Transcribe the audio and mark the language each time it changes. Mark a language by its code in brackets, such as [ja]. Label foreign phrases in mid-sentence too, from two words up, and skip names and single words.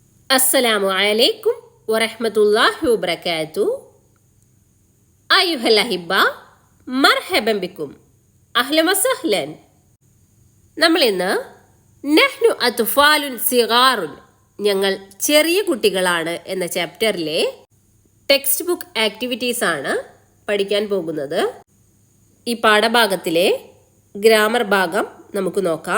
[ar] السلام عليكم ورحمة الله وبركاته. أيها الأحبة مرحبا بكم. أهلا وسهلا. [ml] നമ്മൾ ഇന്ന് [ar] نحن أطفال صغار [ml] ഞങ്ങൾ ചെറിയ കുട്ടികളാണ് എന്ന ചാപ്റ്ററിലെ [en] text book activities [ml] ആണ് പഠിക്കാൻ പോകുന്നത്. ഈ പാഠഭാഗത്തിലെ ഗ്രാമർ ഭാഗം നമുക്ക് നോക്കാം.